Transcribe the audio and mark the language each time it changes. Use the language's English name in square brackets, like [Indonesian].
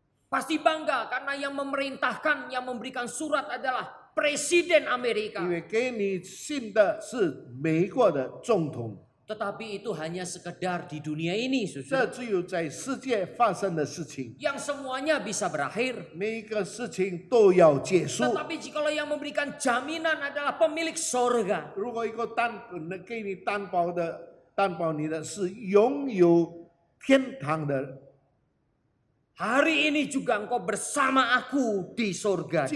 [Indonesian] Pasti bangga karena yang memerintahkan, yang memberikan surat adalah Presiden Amerika. [Chinese] 因为给你信的是美国的总统， [Indonesian] Tetapi itu hanya sekedar di dunia ini, [Chinese] 这 [Indonesian] saudara. [Chinese] 只有在世界发生的事情， [Indonesian] Yang semuanya bisa berakhir. [Chinese] 每一个事情都要结束。 [Indonesian] Tetapi jikalau yang memberikan jaminan adalah pemilik sorga, [Chinese] 如果一个给你担保你的是拥有天堂的， [Indonesian] Hari ini juga engkau bersama aku di sorga di